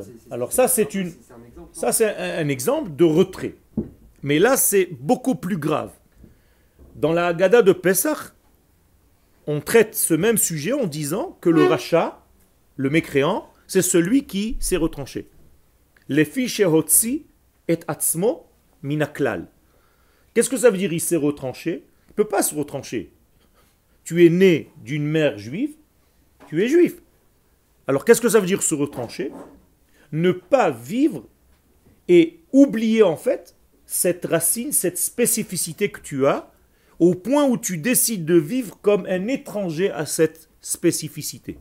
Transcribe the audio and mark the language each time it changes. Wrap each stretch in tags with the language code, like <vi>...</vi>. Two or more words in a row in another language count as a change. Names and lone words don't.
<fr>Alors ça c'est un exemple de retrait. Mais là c'est beaucoup plus grave. Dans la Haggadah de Pesach, on traite ce même sujet en disant que le rachat, le mécréant, c'est celui qui s'est retranché.</fr> <he>לפי שהוציא את עצמו מן הכלל.</he> <fr>Qu'est-ce que ça veut dire il s'est retranché? Il ne peut pas se retrancher. Tu es né d'une mère juive, tu es juif. Alors qu'est-ce que ça veut dire se retrancher? ne pas vivre et oublier en fait cette racine, cette spécificité que tu as, au point où tu décides de vivre comme un étranger à cette spécificité.</fr>